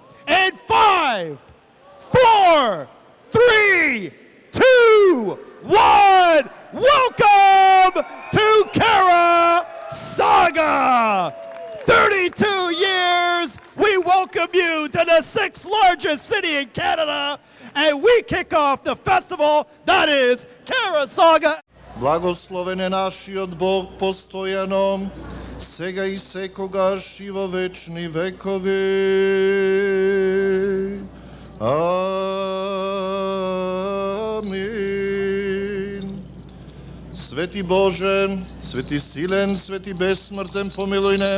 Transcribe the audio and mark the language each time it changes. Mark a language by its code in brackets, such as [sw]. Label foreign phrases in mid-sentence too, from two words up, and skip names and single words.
[en] In 5, 4, 3, 2, 1, welcome to Kara-Saga! 32 years, we welcome you to the 6th largest city in Canada, and we kick off the festival that is Kara-Saga. [mk] Благословен е нашиот Бог постојано, сега и секогаш и во вечни векови. Амин. Свети Боже, свети силен, свети бесмртен, помилуј не.